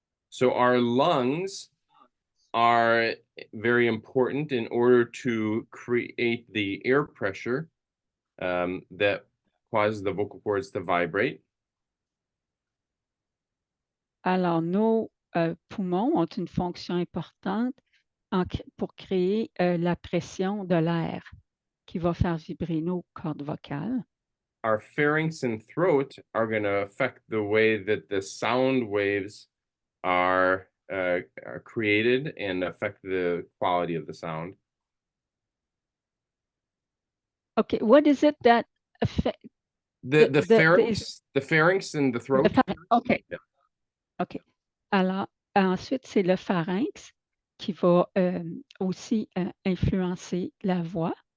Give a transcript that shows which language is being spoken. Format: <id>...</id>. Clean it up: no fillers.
<en>So our lungs are very important in order to create the air pressure that causes the vocal cords to vibrate.</en> <fr>Alors, nos poumons ont une fonction importante pour créer la pression de l'air qui va faire vibrer nos cordes vocales.</fr> <en>Our pharynx and throat are going to affect the way that the sound waves are created and affect the quality of the sound. Okay, what is it that affect the pharynx and the throat? Okay. Yeah. Okay.</en> <fr>Alors, ensuite, c'est le pharynx qui va aussi influencer la voix.</fr>